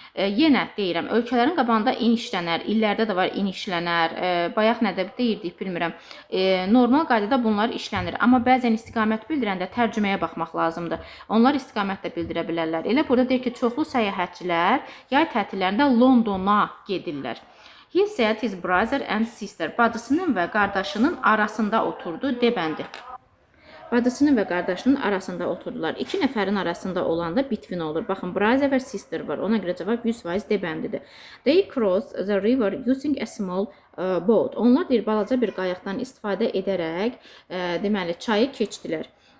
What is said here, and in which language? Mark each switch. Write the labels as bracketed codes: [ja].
[az] Yenə deyirəm, ölkələrin qabağında in işlənər. İllərdə də var in işlənər. Bayaq nədə deyirdik, bilmirəm. Normal qaydada bunlar işlənir. Amma bəzən istiqamət bildirəndə tərcüməyə baxmaq lazımdır. Onlar istiqamət də bildirə bilərlər. Elə burada deyir ki, çoxlu səyahətçilər yay tətillərində Londona gedirlər. [en] He said his brother and sister. [az] Bacısının və qardaşının arasında oturdu. D bəndi. Bacısının və qardaşının arasında oturdular. 2 nəfərin arasında olanda between olur. Baxın, brother və sister var. Ona görə cavab 100% D bəndidir. [en] They crossed the river using a small boat. [az] Onlar deyir, balaca bir qayıqdan istifadə edərək deməli, çayı keçdilər.